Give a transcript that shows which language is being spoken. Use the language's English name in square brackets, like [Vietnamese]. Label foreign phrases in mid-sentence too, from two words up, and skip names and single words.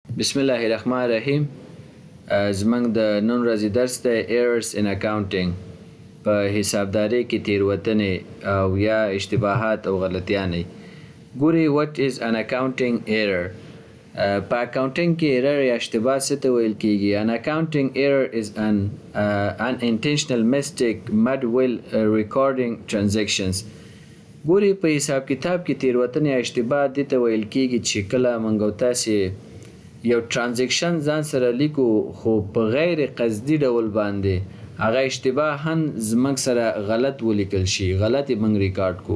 [Arabic] بسم الله الرحمن الرحیم. [Pashto] زمونږ د نن ورځې درس دی [English] errors in accounting. [Pashto] په حسابدارۍ کې تېروتنې او یا اشتباهات او غلطیانې. [English] ګوري what is an accounting error. [Pashto] په accounting کې error یا اشتباه څه ته ویل کېږي. [English] An accounting error is an unintentional mistake made while recording transactions. [Pashto] ګوري په حساب کتاب کې تېروتنې یا اشتباه دې ته ویل کېږي چې کله موږ او تاسې یو ترانزیکشن ځان سره لیکو خو په غیر قصدي ډول باندې هغه اشتباها زموږ سره غلط ولیکل شي، غلط یې موږ ریکارډ کو.